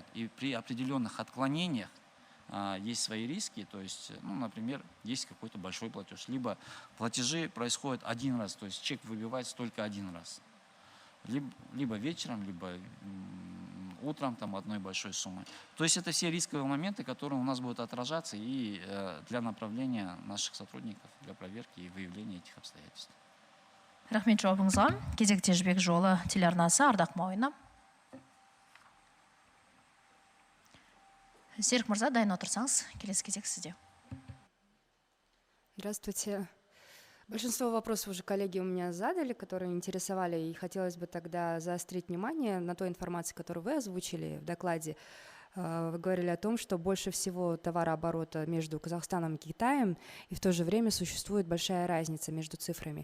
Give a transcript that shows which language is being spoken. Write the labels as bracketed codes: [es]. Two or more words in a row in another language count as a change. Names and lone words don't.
[ru] И при определенных отклонениях есть свои риски, то есть, например, есть какой-то большой платеж, либо платежи происходят один раз, то есть чек выбивается только один раз, либо вечером, либо утром одной большой суммы. То есть это все рисковые моменты, которые у нас будут отражаться и для направления наших сотрудников, для проверки и выявления этих обстоятельств. [kk] Рахмет жауабыңызға. Кезекте Жібек жолы телеарнасы, Ардақ Мауина. Серік мырза, дайын отырсаңыз, келесі кезек сізде. [ru] Здравствуйте. Большинство вопросов уже коллеги у меня задали, которые интересовали, и хотелось бы тогда заострить внимание на той информации, которую вы озвучили в докладе. Вы говорили о том, что больше всего товарооборота между Казахстаном и Китаем, и в то же время существует большая разница между цифрами.